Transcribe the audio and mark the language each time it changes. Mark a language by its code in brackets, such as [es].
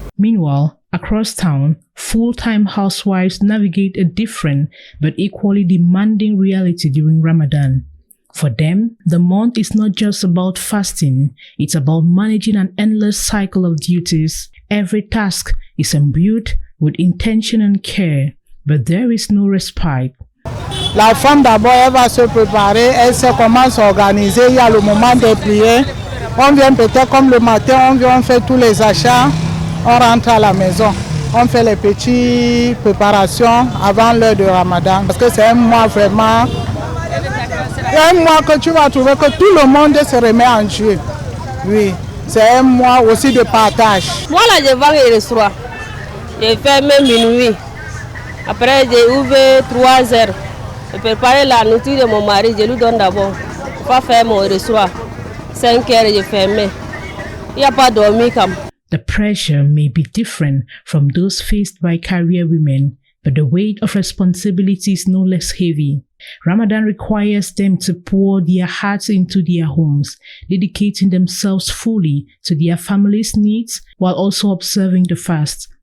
[en] Meanwhile, across town, full-time housewives navigate a different but equally demanding reality during Ramadan. For them, the month is not just about fasting, it's about managing an endless cycle of duties. Every task is imbued with intention and care, but there is no respite. [fr] La femme d'abord, elle va se préparer, elle sait comment s'organiser, il y a le moment des prières. On vient peut-être comme le matin, on fait tous les achats, on rentre à la maison. On fait les petites préparations avant l'heure de Ramadan, parce que c'est un mois vraiment... C'est un mois que tu vas trouver que tout le monde se remet en Dieu. Oui, c'est un mois aussi de partage. Moi là, je vends le restaurant. Je ferme minuit. Après, j'ai ouvert 3 heures. Je prépare la nourriture de mon mari, je lui donne d'abord. Je ne vais pas faire mon restaurant. 5 heures, je ferme. Il n'y a pas dormi comme. [en] The pressure may be different from those faced by career women, but the weight of responsibility is no less heavy. Ramadan requires them to pour their hearts into their homes, dedicating themselves fully to their family's needs while also observing the fast.